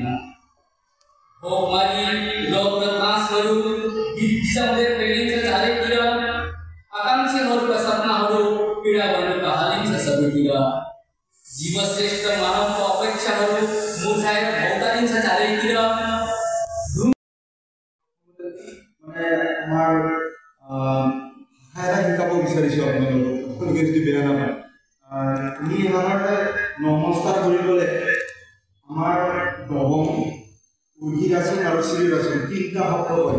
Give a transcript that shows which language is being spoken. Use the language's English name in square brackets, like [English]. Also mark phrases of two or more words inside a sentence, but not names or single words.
[Nepali] भोकमारी, रोग र त्रासहरू गिज्जौले फैलिन्छ चारैतिर। आकांक्षीहरूका सपनाहरू पीडा बनेर हालिन्छ सबैतिर। जीवश्रेष्ठ मानवको अपेक्षाहरू मुर्छाएर भौतारिन्छ चारैतिर। [Assamese] আমাৰ ভাষা শিকাব বিচাৰিছোঁ আপোনালোকে যদি বেয়া নাপায়। আমি সাধাৰণতে নমস্কাৰ কৰিবলৈ আমাৰ দবং, উৰ্গিৰাচন আৰু শ্ৰীৰাচন তিনিটা শব্দ কয়।